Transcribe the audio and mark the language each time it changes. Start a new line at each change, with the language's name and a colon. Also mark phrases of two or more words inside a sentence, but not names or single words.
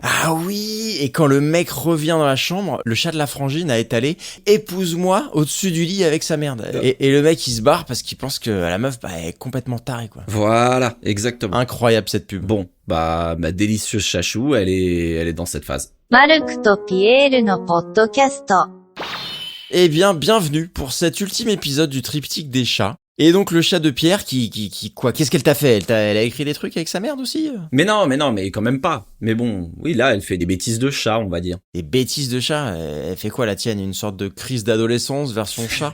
French: Ah oui, et quand le mec revient dans la chambre, le chat de la frangine a étalé « Épouse-moi » au-dessus du lit avec sa merde. Et le mec, il se barre parce qu'il pense que la meuf, elle est complètement tarée, quoi. Voilà, exactement. Incroyable, cette pub. Bon, ma délicieuse chachou, elle est dans cette phase.
Japanese: マルクとピエールのポッドキャスト。
French: Eh bien, bienvenue pour cet ultime épisode du triptyque des chats. Et donc le chat de Pierre qui quoi? Qu'est-ce qu'elle t'a fait? Elle a écrit des trucs avec sa merde aussi? Mais non, mais quand même pas. Mais bon, oui, là, elle fait des bêtises de chat, on va dire. Des bêtises de chat? Elle fait quoi la tienne? Une sorte de crise d'adolescence version chat?